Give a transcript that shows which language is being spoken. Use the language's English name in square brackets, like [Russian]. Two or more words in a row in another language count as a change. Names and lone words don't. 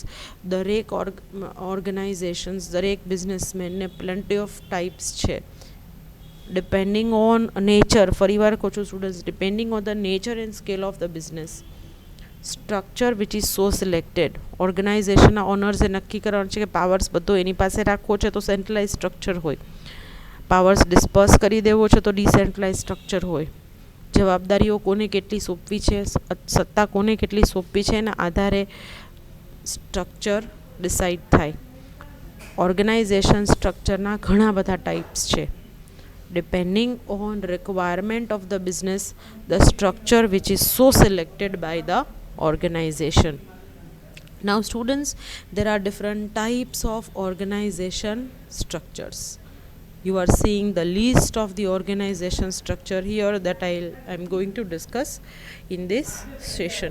[Gujarati] દરેક ઓર્ગેનાઇઝેશન્સ, દરેક બિઝનેસમેનને [English] plenty of types [Gujarati] છે, [English] depending on nature. [Gujarati] ફરીવાર કહું છું સ્ટુડન્ટ્સ, [English] depending on the nature and scale of the business, structure which is so selected. [Gujarati] ઓર્ગેનાઇઝેશનના ઓનર્સે નક્કી કરવાનું છે કે પાવર્સ બધો એની પાસે રાખવો છે તો [English] centralise structure [Gujarati] હોય, [English] powers disperse [Gujarati] કરી દેવો છે તો [English] decentralise structure [Gujarati] હોય. જવાબદારીઓ કોને કેટલી સોંપવી છે, સત્તા કોને કેટલી સોંપવી છે એના આધારે સ્ટ્રક્ચર ડિસાઇડ થાય. [English] organization structureના [Gujarati] ઘણા બધા ટાઈપ્સ છે. [English] Depending on requirement of the business, the structure which is so selected by the organization. Now students, there are different types of organization structures. You are seeing the list of the organization structure here that I'm going to discuss in this session.